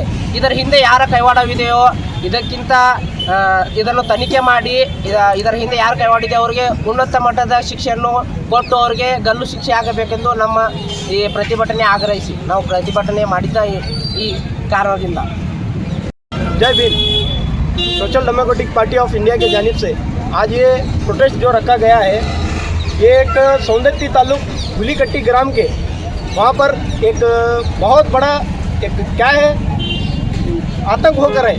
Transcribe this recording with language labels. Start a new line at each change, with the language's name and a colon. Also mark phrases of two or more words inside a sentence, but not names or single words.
Kannada: ಇದರ ಹಿಂದೆ ಯಾರ ಕೈವಾಡವಿದೆಯೋ ಇದಕ್ಕಿಂತ ಇದನ್ನು ತನಿಖೆ ಮಾಡಿ ಇದರ ಹಿಂದೆ ಯಾರು ಕೈವಾಡಿದೆ ಅವರಿಗೆ ಉನ್ನತ ಮಟ್ಟದ ಶಿಕ್ಷೆಯನ್ನು ಕೊಟ್ಟು ಅವರಿಗೆ ಗಲ್ಲು ಶಿಕ್ಷೆ ಆಗಬೇಕೆಂದು ನಮ್ಮ ಈ ಪ್ರತಿಭಟನೆ ಆಗ್ರಹಿಸಿ ನಾವು ಪ್ರತಿಭಟನೆ ಮಾಡಿದ್ದ ಈ ಕಾರಣದಿಂದ.
Hindi: जय भीम। सोशल डेमोक्रेटिक पार्टी ऑफ इंडिया के जानिब से आज ये प्रोटेस्ट जो रखा गया है, ये एक सौंदत्ती तालुक हुलीकट्टी ग्राम के वहाँ पर एक बहुत बड़ा एक क्या है आतंक होकर है।